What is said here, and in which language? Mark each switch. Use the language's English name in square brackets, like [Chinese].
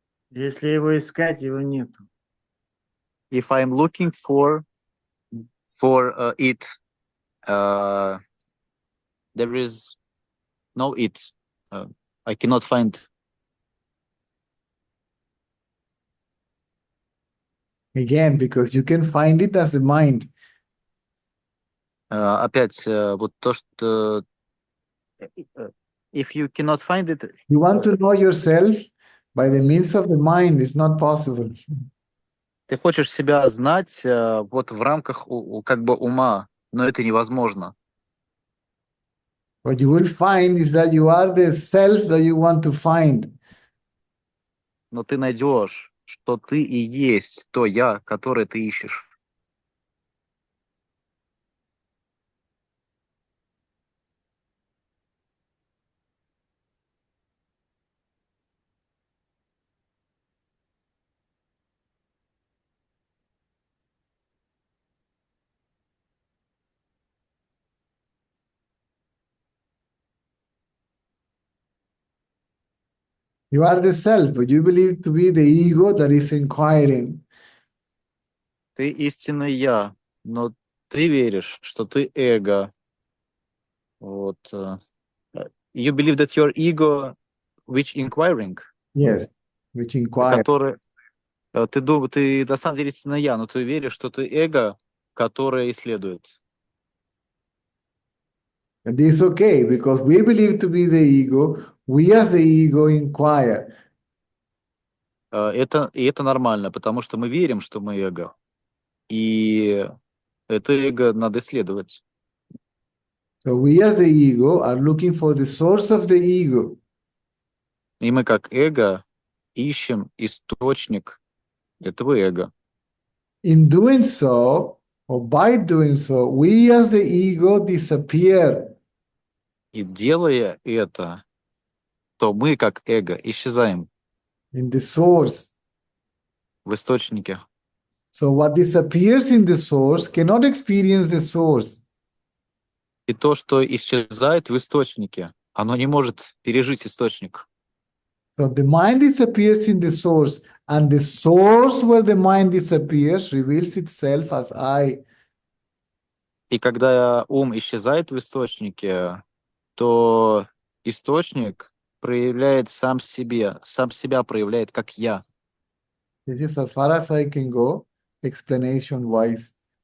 [Russian] Если его искать, его нету. [English] If I'm looking for it, there is no it. I cannot find. Again, because you can find it as the mind. [Russian] Опять вот то, что [English] if you cannot find it, You want to know yourself by the means of the mind, it's not possible. [Russian] ты хочешь себя знать вот в рамках как бы ума, но это невозможно. [English] What you will find is that you are the self that you want to find. [Russian] Но ты найдешь, что ты и есть то я, которое ты ищешь. [English] You are the self, but you believe to be the ego that is inquiring. [Russian] Ты истинный я, но ты веришь, что ты эго. Вот. [English] You believe that your ego, which inquiring, Yes, which inquire. [Russian] который ты на самом деле истинный я, но ты веришь, что ты эго, которое исследует. [English] And this is okay because we believe to be the ego. We as the ego inquire. [Russian] Это нормально, потому что мы верим, что мы эго. И это эго надо исследовать. [English] So we as the ego are looking for the source of the ego. [Russian] И мы как эго ищем источник этого эго. [English] In doing so, or by doing so, we as the ego disappear. [Russian] И делая это, то мы как эго исчезаем [English] In the source. [Russian] в источнике. [English] So what disappears in the source cannot experience the source. [Russian] И то, что исчезает в источнике, оно не может пережить источник. [English] So the mind disappears in the source, and the source where the mind disappears reveals itself as I. [Russian] И когда ум исчезает в источнике, то источник проявляет сам себя проявляет как я. [English] This is as far as I can go, explanation-wise.